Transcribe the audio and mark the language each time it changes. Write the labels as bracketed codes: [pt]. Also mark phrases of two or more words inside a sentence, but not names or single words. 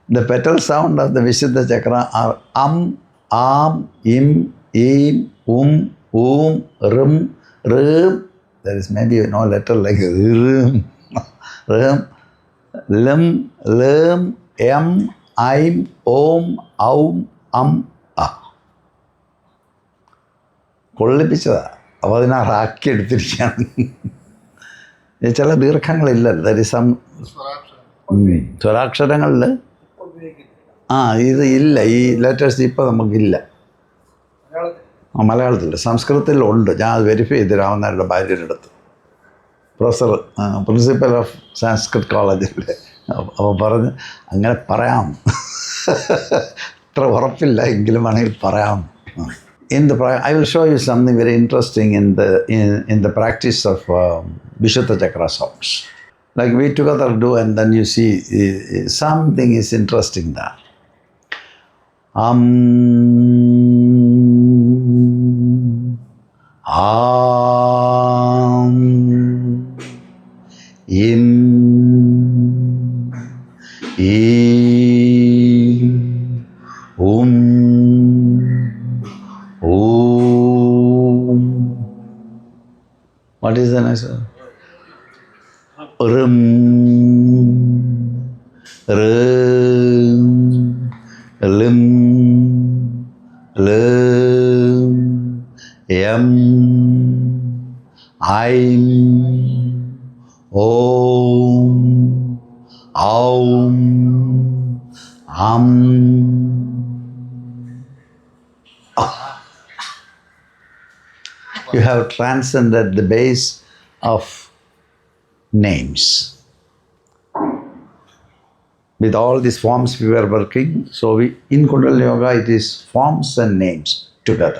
[en] The petal sound of the Vishuddha Chakra are am, im, rum, rum. There is maybe no letter like rum, rum, lim, em, im, om, ah. [ml] കൊള്ളിപ്പിച്ചതാ. അപ്പോൾ അതിനാക്കി എടുത്തിരിക്കുകയാണ്. ചില ദീർഘങ്ങളില്ല. [en] there is some [ml] സ്വരാക്ഷരങ്ങളിൽ ഇത് ഇല്ല. ഈ ലെറ്റേഴ്സ് ഇപ്പോൾ നമുക്കില്ല. മലയാളത്തിൽ സംസ്കൃതത്തിലുണ്ട്. ഞാൻ അത് വെരിഫൈ ചെയ്ത് രാമനാരുടെ ഭാര്യയുടെ അടുത്ത്, [en] professor principal of Sanskrit college. [ml] അപ്പോൾ പറഞ്ഞ് അങ്ങനെ പറയാം, അത്ര ഉറപ്പില്ല എങ്കിലും വേണമെങ്കിൽ പറയാം. [en] I will show you something very interesting in the practice of Vishuddha Chakra sounds. Like we together do, and then you see something is interesting there. Am, im, What is the next one? Rum, lim, em, im, om, am. You have transcended the base of names. With all these forms we were working, so in Kundalini Yoga it is forms and names together.